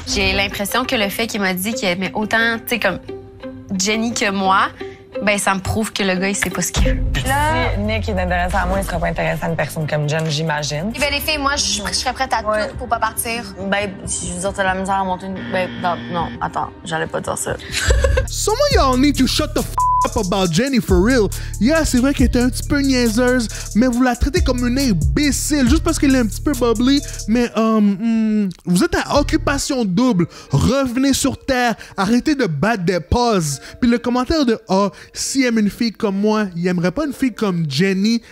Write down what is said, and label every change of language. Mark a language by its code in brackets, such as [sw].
[fr] J'ai l'impression que le fait qu'il m'a dit qu'il aimait autant, tu sais, comme Jenny que moi, ben ça me prouve que le gars, il sait pas ce qu'il veut. Si Nick est intéressé à moi, il sera pas intéressé à une personne comme Jen, j'imagine. Ben, les filles, moi, je serais prête à tout pour pas partir. Ben, si je veux dire, t'as la misère à monter une... Ben, non, attends, j'allais pas dire ça. [en] Some of y'all need to shut the up about Jenny for real. [fr] Yeah, c'est vrai qu'elle était un petit peu niaiseuse, mais vous la traitez comme une imbécile juste parce qu'elle est un petit peu bubbly. Mais vous êtes à occupation double. Revenez sur terre. Arrêtez de battre des pauses. Puis le commentaire de s'il aime une fille comme moi, il aimerait pas une fille comme Jenny.